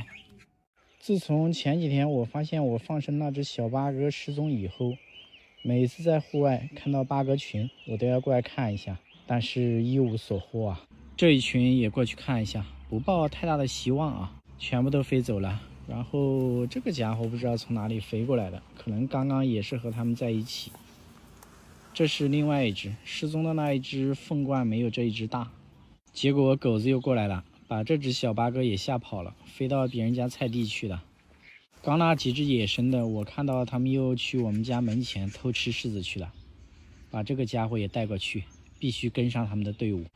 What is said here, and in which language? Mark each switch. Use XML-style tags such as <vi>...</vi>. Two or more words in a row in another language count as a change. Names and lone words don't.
<zh>自從前幾天我發現我放生那只小八哥失蹤以後，每次在戶外看到八哥群，我都要過來看一下，但是一無所獲啊。這一群也過去看一下，不抱太大的希望啊，全部都飛走了。然後這個家伙不知道從哪裡飛過來的，可能剛剛也是和他們在一起。這是另外一只失蹤的那一只鳳冠，沒有這一只大。結果狗子又過來了，把這只小八哥也嚇跑了，飛到別人家菜地去了。剛那幾只野生的，我看到他們又去我們家門前偷吃柿子去了，把這個家伙也帶過去，必須跟上他們的隊伍。</zh>